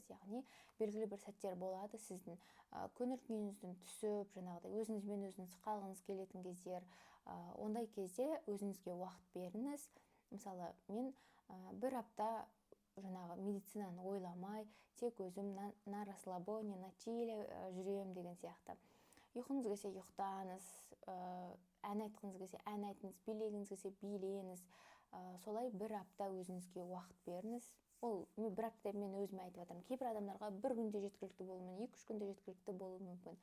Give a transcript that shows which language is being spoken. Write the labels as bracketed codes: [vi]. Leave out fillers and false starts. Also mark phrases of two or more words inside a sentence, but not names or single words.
[kk] Яғни белгілі бір сәттер болады, сіздің көңіл-күйіңіздің түсіп, өзіңізбен өзіңіз қалғыңыз келетін кездер. Ондай кезде өзіңізге уақыт беріңіз. Мысалы, мен бір апта медицинаны ойламай, тек өзім [ru] на расслабоне, на чиле [kk] жүрем деген сияқты. Ұйқыңыз келсе ұйықтаңыз, ән айтқыңыз келсе ән айтыңыз, билегіңіз келсе билеңіз. Солай бір апта өзіңізге уақыт беріңіз. Ол бір апта мен өзіме айтып жатырмын. Кейбір адамдарға бір күнде жеткілікті болуы мүмкін, 2-3 күнде жеткілікті болуы мүмкін.